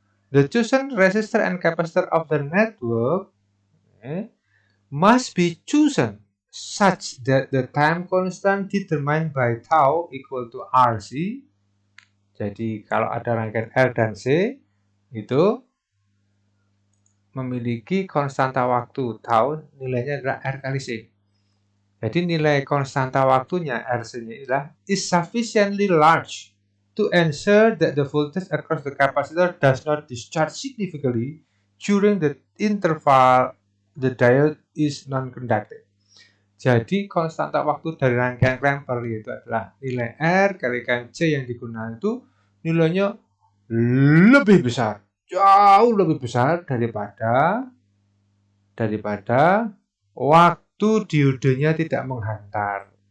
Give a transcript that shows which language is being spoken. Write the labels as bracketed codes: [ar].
[en] The chosen resistor and capacitor of the network must be chosen such that the time constant determined by tau equal to RC. [id] Jadi kalau ada rangkaian R dan C itu memiliki konstanta waktu tau, nilainya adalah R kali C. Jadi nilai konstanta waktunya RC-nya adalah [en] is sufficiently large to ensure that the voltage across the capacitor does not discharge significantly during the interval the diode is non-conductive. [id] Jadi konstanta waktu dari rangkaian clamper itu adalah nilai R kalikan C yang digunakan itu nilainya lebih besar, jauh lebih besar daripada waktu diodenya tidak menghantar.